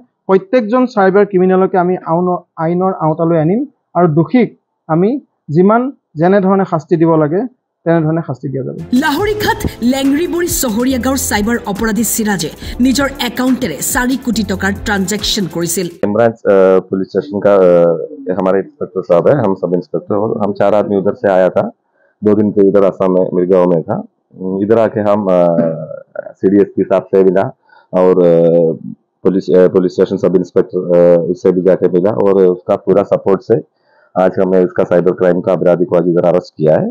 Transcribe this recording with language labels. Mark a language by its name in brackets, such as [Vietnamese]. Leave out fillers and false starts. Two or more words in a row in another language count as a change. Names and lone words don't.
[Assamese] প্ৰত্যেকজন [English] cyber criminalke [Assamese] আমি আইনৰ আওতালৈ আনিম আৰু দোষীক আমি যেনেধৰণে শাস্তি দিব লাগে তেনেধৰণে শাস্তি দিয়া যাব। লাহৰিঘাট লেংৰিবৰী চহৰীয়া গাঁৱৰ চাইবাৰ অপৰাধী সিৰাজে নিজৰ একাউণ্টেৰে 4 কোটি টকাৰ ট্ৰানজেকশ্যন কৰিছিল। [English] branch police station [Hindi] का हमारे इंस्पेक्टर साहब है, हम [English] sub inspector, [Hindi] और हम 4 आदमी उधर से आया था। 2 दिन से इधर असम में मेरे गाँव में था। इधर आके हम CDSP साहब से मिला और [English] police station sub inspector [Hindi] उससे भी जाके मिला और उसका पूरा सपोर्ट से आज हमने इसका [English] cyber crime [Hindi] का अपराधी को आज इधर अरेस्ट किया है।